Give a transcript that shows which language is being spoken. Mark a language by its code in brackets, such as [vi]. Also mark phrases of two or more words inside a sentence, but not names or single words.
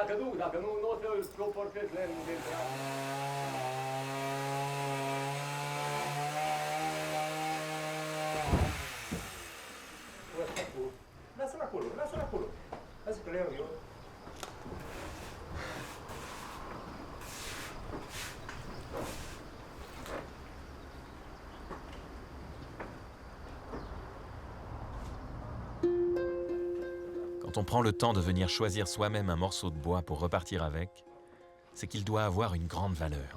[ro] dacă nu o să suportez lemnul de treabă. Lasă-l acolo, lasă-l acolo. Lasă că le iau eu. [fr] Quand on prend le temps de venir choisir soi-même un morceau de bois pour repartir avec, c'est qu'il doit avoir une grande valeur.